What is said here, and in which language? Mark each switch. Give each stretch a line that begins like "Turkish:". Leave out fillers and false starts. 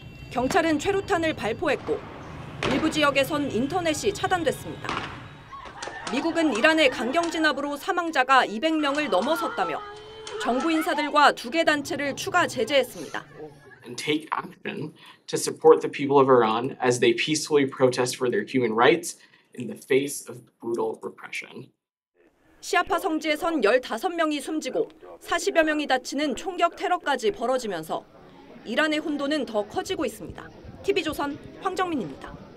Korean: 경찰은 최루탄을 발포했고 일부 지역에선 인터넷이 차단됐습니다. 미국은 이란의 강경 진압으로 사망자가 200명을 넘어섰다며 정부 인사들과 두 개 단체를 추가 제재했습니다.
English: And take action to support the people of Iran as they peacefully protest for their human rights in the face of brutal repression.
Korean: 시아파 성지에선 15명이 숨지고 40여 명이 다치는 총격 테러까지 벌어지면서 이란의 혼돈은 더 커지고 있습니다. TV조선 황정민입니다.